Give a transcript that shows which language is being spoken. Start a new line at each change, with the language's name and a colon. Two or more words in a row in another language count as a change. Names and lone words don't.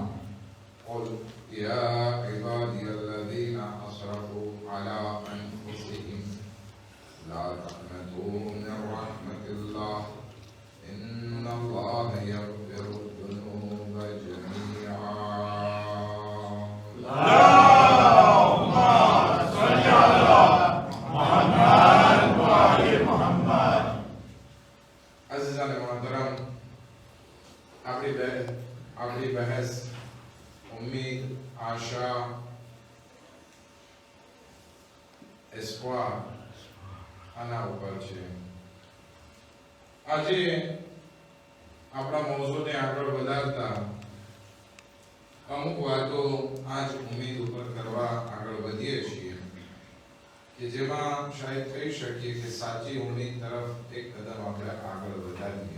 Arabic: قل يا عبادي الذين أسرفوا على أنفسهم لا تقنطوا من رحمة الله إن الله يغفر الذنوب جميعا. اللهم صل على محمد وعلى محمد.
Urdu: عزیزان محترم،
Gujarati: આપણી બહેસ ઉમ્મીદ, આશા, એસ્પોર આના ઉપર છે. આજે આપણા મૌઝૂને આગળ વધારતા અમુક વાતો આજ ઉમ્મીદ ઉપર કરવા આગળ વધીએ છીએ કે જેમાં શાયદ કહી શકીએ કે સાચી ઉમ્મીદ તરફ એક કદમ આપણે આગળ વધારીએ.